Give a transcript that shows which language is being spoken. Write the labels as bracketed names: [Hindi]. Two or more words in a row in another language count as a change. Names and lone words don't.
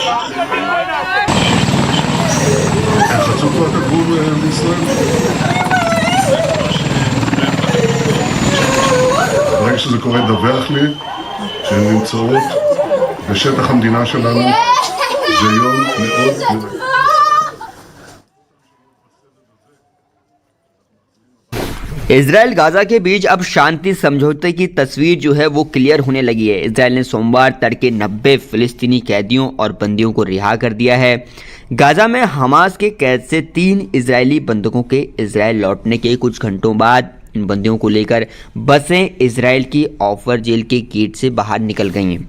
[Hebrew] הם חצו כבר את הגבול לישראל? ברגע שזה קורה דווח לי שהן נמצאות בשטח המדינה שלנו. זה יום מאוד... [Hindi] इजराइल गाजा के बीच अब शांति समझौते की तस्वीर जो है वो क्लियर होने लगी है। इजराइल ने सोमवार तड़के 90 फिलिस्तीनी कैदियों और बंदियों को रिहा कर दिया है। गाजा में हमास के कैद से 3 इजरायली बंधकों के इजराइल लौटने के कुछ घंटों बाद इन बंदियों को लेकर बसें इजराइल की ऑफर जेल के गेट से बाहर निकल गई हैं।